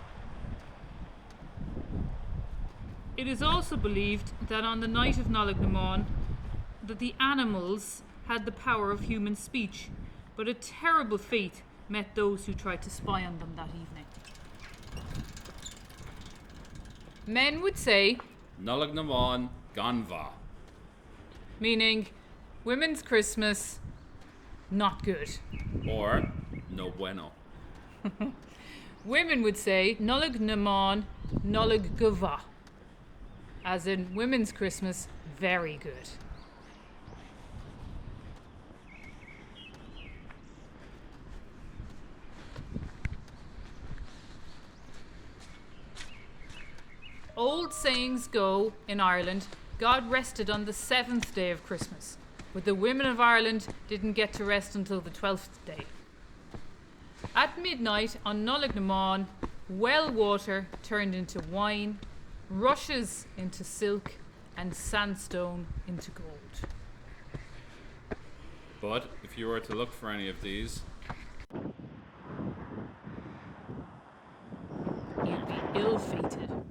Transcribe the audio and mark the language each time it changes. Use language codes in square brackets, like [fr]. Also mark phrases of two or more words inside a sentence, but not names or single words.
[en] It is also believed that on the night of Nollaig that the animals had the power of human speech, but a terrible fate met those who tried to spy on them that evening. Men would say, [ga] Nollaig na mBan gan va, [en] meaning women's Christmas, not good. [es] or no bueno. [en] Women would say, [ga] Nollaig na mBan, Nollaig go va, [en] as in women's Christmas, very good. Old sayings go, in Ireland, God rested on the 7th day of Christmas, but the women of Ireland didn't get to rest until the 12th day. At midnight on Nollaig na mBan, well water turned into wine, rushes into silk, and sandstone into gold. But if you were to look for any of these, You'd be ill-fated.